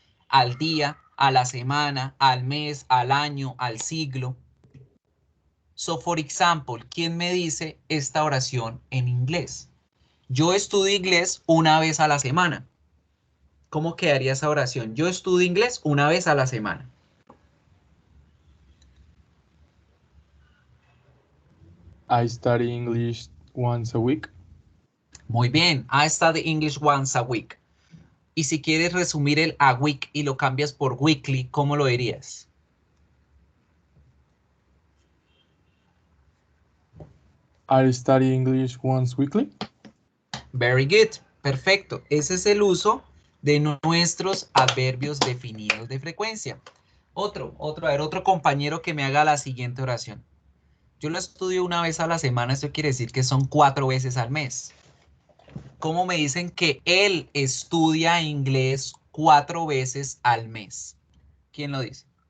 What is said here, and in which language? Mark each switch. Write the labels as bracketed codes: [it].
[es] Al día, a la semana, al mes, al año, al siglo. [en] So, for example, [es] ¿quién me dice esta oración en inglés? Yo estudio inglés una vez a la semana. ¿Cómo quedaría esa oración? Yo estudio inglés una vez a la semana. [en] I study English once a week. [es] Muy bien. [en] I study English once a week. [es] Y si quieres resumir el a week y lo cambias por weekly, ¿cómo lo dirías? [en] I study English once weekly. Very good. [es] Perfecto. Ese es el uso de nuestros adverbios definidos de frecuencia. Otro compañero que me haga la siguiente oración. Yo lo estudio una vez a la semana, esto quiere decir que son 4 veces al mes. ¿Cómo me dicen que él estudia inglés 4 veces al mes? ¿Quién lo dice?